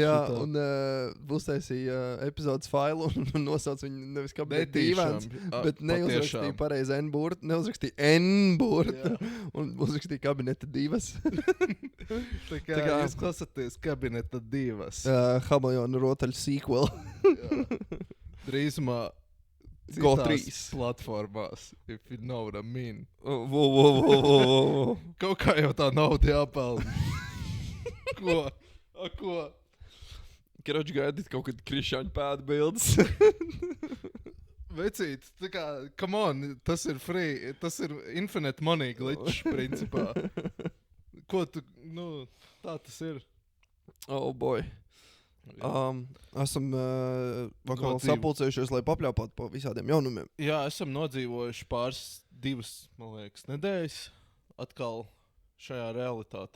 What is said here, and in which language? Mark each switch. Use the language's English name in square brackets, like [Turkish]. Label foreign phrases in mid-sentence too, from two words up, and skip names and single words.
[Latvian] Jā, un uztaisīja epizodes failu un nosauc viņu nevis Kabineta divans, bet neuzrakstīja pareizi N-burtu, neuzrakstīja N-burtu un uzrakstīja Kabineta divas. Tā kā jūs klausāties Kabineta divas. Hamajona rotaļu sequel. Drīzumā citās platformās, [English] if you know what I mean. [Latvian] Kaut kā jau tā nauda jāpelna. Ko? Karoči gaidīt kaut kad Krišāņu pēdu bildes. Vecīt, tā kā, [English] come on, [Latvian] tas ir free, tas ir [English] infinite money glitch, [Latvian] principā. Ko tu, tā tas ir. [English] Oh boy. [Latvian] Esam vakar sapulcējušies, lai papļāpātu pa visādiem jaunumiem. Jā, esam nodzīvojuši divas, man liekas, nedēļas atkal šajā realitātē.